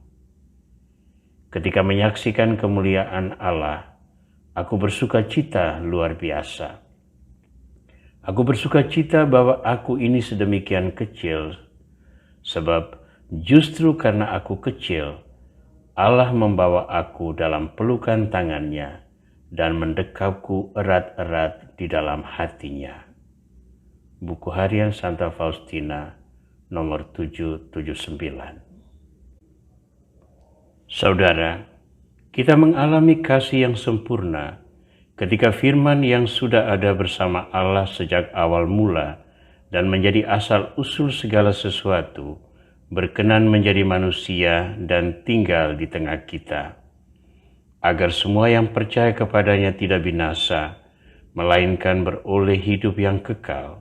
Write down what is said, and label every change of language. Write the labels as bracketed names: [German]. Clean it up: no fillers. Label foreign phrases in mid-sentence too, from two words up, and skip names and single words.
[Indonesian] Ketika menyaksikan kemuliaan Allah, aku bersuka cita luar biasa. Aku bersuka cita bahwa aku ini sedemikian kecil, sebab justru karena aku kecil, Allah membawa aku dalam pelukan tangannya dan mendekapku erat-erat di dalam hatinya. Buku harian Santa Faustina nomor 779. Saudara, kita mengalami kasih yang sempurna ketika firman yang sudah ada bersama Allah sejak awal mula dan menjadi asal-usul segala sesuatu berkenan menjadi manusia dan tinggal di tengah kita, agar semua yang percaya kepadanya tidak binasa, melainkan beroleh hidup yang kekal.